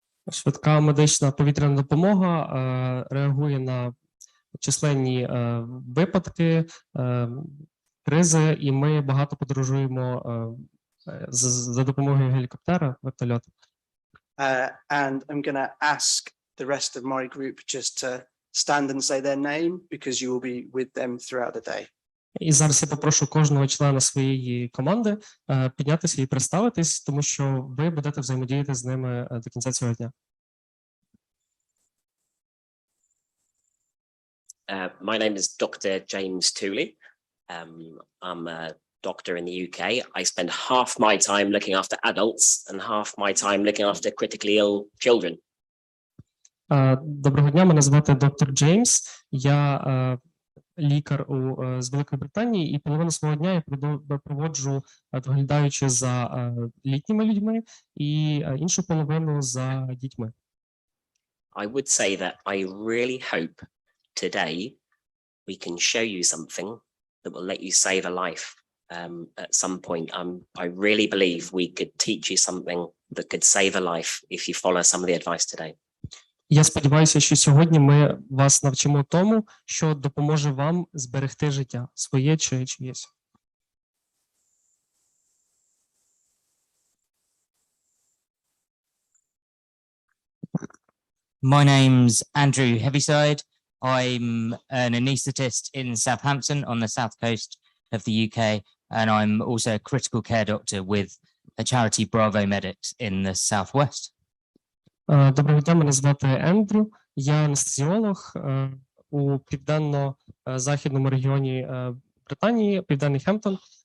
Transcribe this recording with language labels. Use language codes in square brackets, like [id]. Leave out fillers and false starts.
[uk] Швидка медична повітряна допомога реагує на численні випадки, кризи, і ми багато подорожуємо за допомогою гелікоптера, вертольоту. [en] And I'm going to ask the rest of my group just to stand and say their name because you will be with them throughout the day. [uk] І зараз я попрошу кожного члена своєї команди піднятися і представитись, тому що ви будете взаємодіяти з ними до кінця цього дня. [en] My name is Dr. James Tooley. I'm a doctor in the UK. I spend half my time looking after adults and half my time looking after critically ill children. [uk] Доброго дня, мене звати доктор Джеймс. Я лікар з Великої Британії, і половину свого дня я проводжу, доглядаючи за літніми людьми, і іншу половину за дітьми. [en] I would say that I really hope today we can show you something that will let you save a life at some point. I really believe we could teach you something that could save a life if you follow some of the advice today. [uk] Я сподіваюся, що сьогодні ми вас навчимо тому, що допоможе вам зберегти життя, своє чи чиєсь. [en] My name's Andrew Heaviside. I'm an anaesthetist in Southampton on the south coast of the UK, and I'm also a critical care doctor with a charity Bravo Medics in the southwest. [uk] Доброго дня, мене звати Ендрю. Я анестезіолог у південно-західному регіоні Британії, Південний Хемптон.